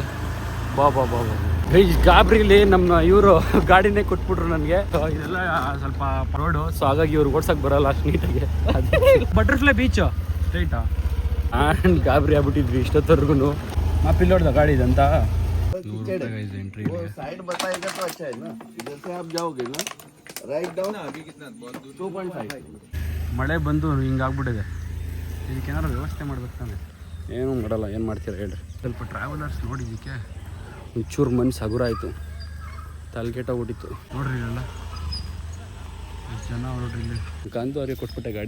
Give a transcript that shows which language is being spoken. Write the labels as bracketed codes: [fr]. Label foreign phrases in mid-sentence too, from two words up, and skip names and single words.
[kn] ಬಾ ಗಾಬ್ರಿಲಿ ನಮ್ಮ ಇವರು ಗಾಡಿನೇ ಕೊಟ್ಬಿಟ್ರು ನನಗೆ. ಇದೆಲ್ಲ ಸ್ವಲ್ಪ ರೋಡು, ಸೊ ಹಾಗಾಗಿ ಇವ್ರು ಓಡ್ಸಕ್ಕೆ ಬರಲ್ಲ ಅಷ್ಟು ನೀಟಾಗಿ. ಬಟರ್ಫ್ಲೈ ಬೀಚ್ ಸ್ಟ್ರೈಟಾ ಆ್ಯಂಡ್ ಗಾಬರಿ ಆಗ್ಬಿಟ್ಟಿದ್ವಿ ಇಷ್ಟೊತ್ತವರೆಗೂ. ಮಾಪಿಲ್ ನೋಡ್ದ ಗಾಡಿ ಇದಂತ. ಎಂಟ್ರಿ [hi] साइड बताएगा तो अच्छा है ना. इधर से आप जाओगे ना, [en] right down. [hi] अभी कितना 2.5. [kn] ಮಳೆ ಬಂದು ಹಿಂಗಾಗ್ಬಿಟ್ಟಿದೆ. ಇದಕ್ಕೇನಾದ್ರು ವ್ಯವಸ್ಥೆ ಮಾಡ್ಬೇಕು ತಾನೆ. ಏನೂ ಮಾಡಲ್ಲ, ಏನು ಮಾಡ್ತೀರಾ ಹೇಳ್ರಿ. ಸ್ವಲ್ಪ ಟ್ರಾವೆಲರ್ಸ್ ನೋಡಿದ್ದಕ್ಕೆ ಒಂಚೂರು ಮನ್ಸು ಹಗುರ ಆಯಿತು, ತಲೆಗೆಟ್ಟೋಗ್ಬಿಟ್ಟಿತ್ತು. ನೋಡ್ರಿ ಇಲ್ಲೆಲ್ಲ ಎಷ್ಟು ಜನ ನೋಡ್ರಿ. ಇಲ್ಲಿ ಕಂದು ಅವ್ರಿಗೆ ಕೊಟ್ಬಿಟ್ಟೆ ಗಾಡಿ.